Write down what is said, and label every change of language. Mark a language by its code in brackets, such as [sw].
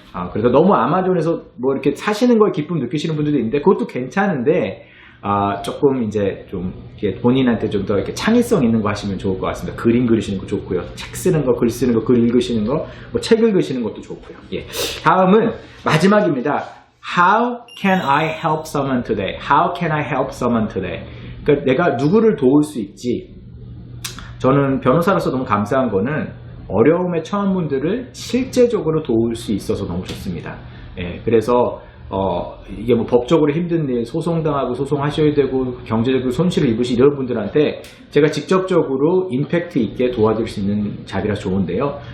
[ko] 그래서 너무 아마존에서 이렇게 사시는 거에 기쁨 느끼시는 분들도 있는데 그것도 괜찮은데 조금 이제 좀 본인한테 좀 더 이렇게 창의성 있는 거 하시면 좋을 것 같습니다. 그림 그리시는 거 좋고요. 책 쓰는 거, 글 쓰는 거, 글 읽으시는 거, 책 읽으시는 것도 좋고요. 예. 다음은 마지막입니다. [en] How can I help someone today? How can I help someone today? [ko] 그러니까 내가 누구를 도울 수 있지? 저는 변호사로서 너무 감사한 거는 어려움에 처한 분들을 실제적으로 도울 수 있어서 너무 좋습니다. 예, 그래서 이게 법적으로 힘든 일, 소송당하고 소송하셔야 되고 경제적으로 손실을 입으신 이런 분들한테 제가 직접적으로 임팩트 있게 도와드릴 수 있는 자리라 좋은데요.